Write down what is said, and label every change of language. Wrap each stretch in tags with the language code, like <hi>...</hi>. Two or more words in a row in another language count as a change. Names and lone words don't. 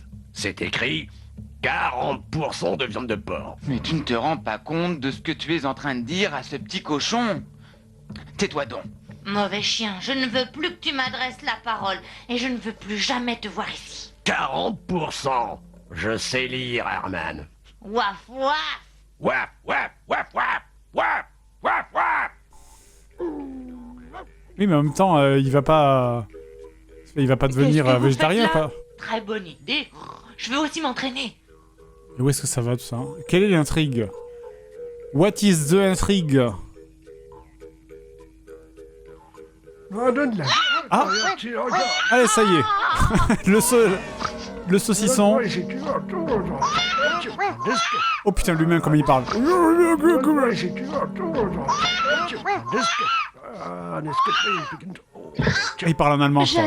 <fr>C'est écrit 40% de viande de porc. Mais tu ne te rends pas compte de ce que tu es en train de dire à ce petit cochon? Tais-toi donc. Mauvais chien, je ne veux plus que tu m'adresses la parole et je ne veux plus jamais te voir ici. 40%. Je sais lire, Herman. Waf, waf. Wap, wap, wap, wap, wap, wap, wap. Oui, mais en même temps, il va pas devenir Qu'est-ce que vous végétarien, faites là? quoi. Très bonne idée. Je veux aussi m'entraîner. Et où est-ce que ça va tout ça? Quelle est l'intrigue?</fr> <en>What is the intrigue?</en> <fr>Ah, allez, ça y est. Le saucisson. Oh putain, l'humain, comme il parle. Il parle en allemand, je crois.</fr>